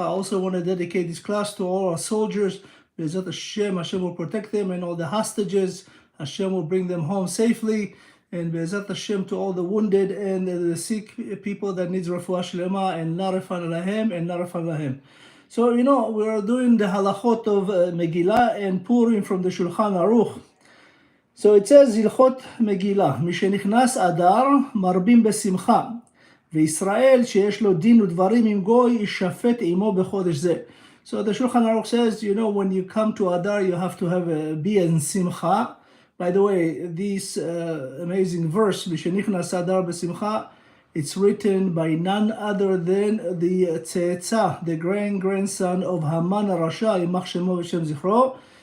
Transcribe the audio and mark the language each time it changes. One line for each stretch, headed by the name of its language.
English: I also want to dedicate this class to all our soldiers. Be'ezat Hashem, Hashem will protect them, and all the hostages, Hashem will bring them home safely. And Be'ezat Hashem to all the wounded and the sick people that needs Refuah SHELEMAH, and Narafan Lahem and Narafan Lahem. So, we're doing the HALCHOT of Megillah and Purim from the Shulchan Aruch. So it says,
Hebrew: הלכות מגילה, משנכנס אדר מרבים בשמחה, וישראל שיש לו דין ודברים עם גוי ישפט עמו בחודש זה.
English: So the Shulchan Aruch says, when you come to Adar, you have to be in simcha. By the way, this amazing verse,
Hebrew: משנכנס אדר בשמחה,
English: it's written by none other than the Tzeitzah, the grandson of Haman Rasha,
Hebrew: Yimach Shemo V'Shem Zichro.